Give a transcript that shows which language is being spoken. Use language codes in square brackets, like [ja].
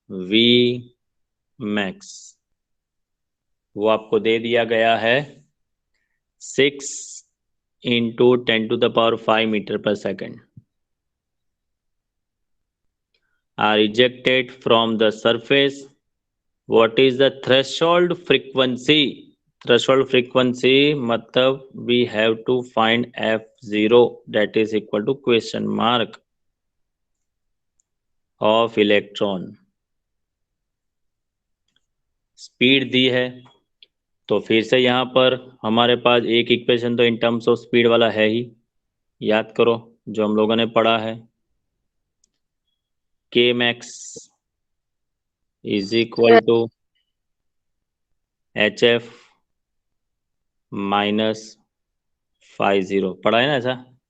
[hi] V max. वो आपको दे दिया गया है 6 × 10⁵ मीटर पर second [en] are ejected from the surface. What is the threshold frequency? Threshold frequency मतलब we have to find F0, that is equal to question mark of electron. [hi] Speed दी है, तो फिर से यहाँ पर हमारे पास एक इक्वेशन तो इन टर्म्स ऑफ स्पीड वाला है ही, याद करो जो हम लोगों ने पढ़ा है। [en] K max is equal to HF minus phi 0, [hi] पढ़ा है ना ऐसा?